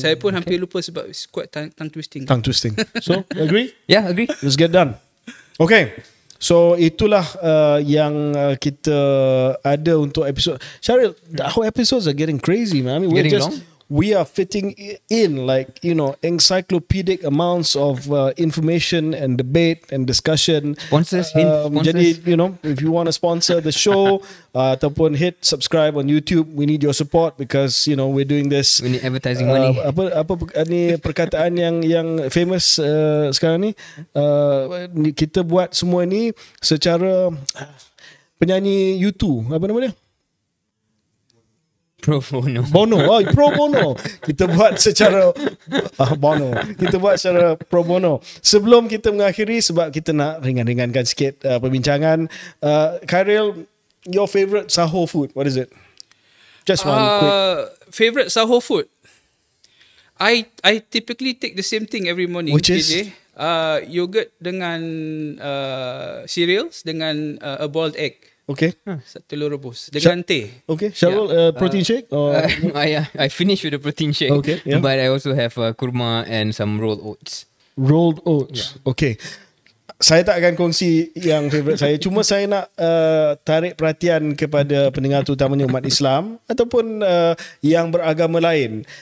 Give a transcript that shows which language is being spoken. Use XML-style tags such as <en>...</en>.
<ms>Saya pun hampir lupa sebab</ms> <en>it's quite tongue twisting. So agree? Yeah, agree. Let's get done. Okay.</en> <ms>So itulah yang kita ada untuk episod.</ms> <en>Syaril, our episodes are getting crazy, man. I mean, we are fitting in like, encyclopedic amounts of information and debate and discussion. Sponsors. Jadi, if you want to sponsor the show ataupun hit subscribe on YouTube, we need your support because, we're doing this. We need advertising money.</en> <ms>Apa ni perkataan yang famous sekarang ni? Kita buat semua ni secara penyanyi U2, apa nama dia? Pro bono. Pro bono. Kita buat secara bono. Kita buat secara pro bono. Sebelum kita mengakhiri, sebab kita nak ringan-ringankan sikit perbincangan, Khairil, your favourite sahur food, what is it? Just one quick.</ms> <en>Favourite sahur food? I typically take the same thing every morning. Which is? Yogurt</en> <ms>dengan</ms> <en>cereals dengan a boiled egg. Okay.</en> <ms>Telur rebus dengan teh.</ms> <en>Okay. Syarul, protein shake? Or? I finish with the protein shake. Okay. Yeah. But I also have kurma and some rolled oats. Rolled oats. Yeah. Okay.</en> <ms>Saya tak akan kongsi yang favourite saya. Cuma saya nak tarik perhatian kepada pendengar, terutamanya umat Islam ataupun yang beragama lain.</ms>